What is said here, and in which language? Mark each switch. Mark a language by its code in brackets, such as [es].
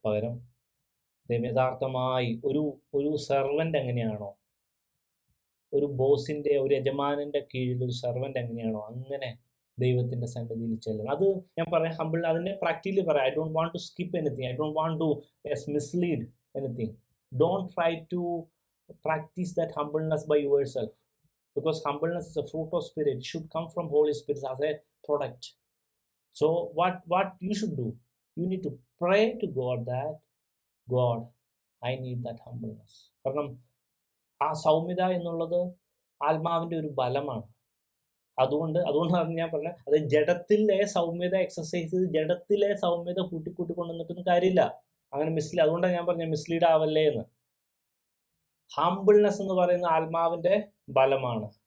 [ml] പകരം യഥാർത്ഥമായി ഒരു സെർവൻ്റ് എങ്ങനെയാണോ, ഒരു ബോസിന്റെ, ഒരു യജമാനന്റെ കീഴിൽ ഒരു സെർവൻ്റ് എങ്ങനെയാണോ, അങ്ങനെ ദൈവത്തിൻ്റെ സന്നിധിയിൽ ചെല്ലണം. അത് ഞാൻ പറയാം, ഹമ്പിൾ അതിനെ പ്രാക്ടിക്കലി പറയാം. [en] I don't want to skip anything, I don't want to mislead anything. Don't try to practise that humbleness by yourself, because humbleness is a fruit of spirit. It should come from Holy Spirit as a product. So what you should do, you need to pray to God that God, I need that humbleness. [ml] കാരണം ആ സൗമ്യത എന്നുള്ളത് ആത്മാവിൻ്റെ ഒരു ബലമാണ്. അതുകൊണ്ടാണ് ഞാൻ പറഞ്ഞത്, അത് ജഡത്തിലെ സൗമ്യത എക്സസൈസ് ചെയ്ത് ജഡത്തിലെ സൗമ്യത കൂട്ടിക്കൊണ്ടുവന്നിട്ടൊന്നും കാര്യമില്ല. അങ്ങനെ അതുകൊണ്ടാണ് ഞാൻ പറഞ്ഞത് മിസ്ലീഡ് ആവല്ലേ എന്ന്. ഹംബിൾനെസ് എന്ന് പറയുന്ന ആത്മാവിൻ്റെ ബലമാണ്.